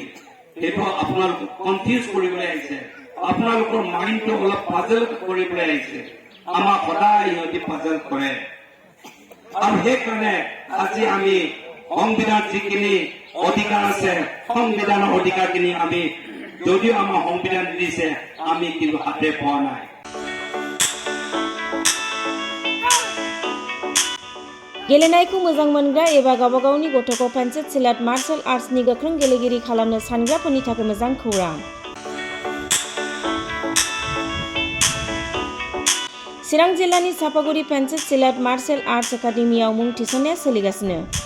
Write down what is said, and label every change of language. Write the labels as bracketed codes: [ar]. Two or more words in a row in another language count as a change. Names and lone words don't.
[as] সেইটো আপোনালোকক কনফিউজ কৰিবলৈ আহিছে, আপোনালোকৰ মাইণ্ডটো অলপ পাজল কৰিবলৈ আহিছে। আমাক সদায় ইহঁতি পাজল কৰে আৰু সেইকাৰণে আজি আমি সংবিধান যিখিনি অধিকাৰ আছে, সংবিধানৰ অধিকাৰখিনি আমি যদিও আমাৰ সংবিধান দিছে আমি কিন্তু হাতে পোৱা নাই। [brx] गेलेनायखौ मोजां मोनग्रा एबा गावबा गावनि गथ'खौ पेन्सिल सिलाट [en] martial arts [brx] गोख्रों गेलेगिरि खालामनो सानग्राफोरनि थाखाय मोजां खौरां। चिरां जिल्लानि चापागुरि पेन्सिल सिलाट [en] martial arts [brx] एकाडेमियाव मुं थिसननाया सोलिगासिनो।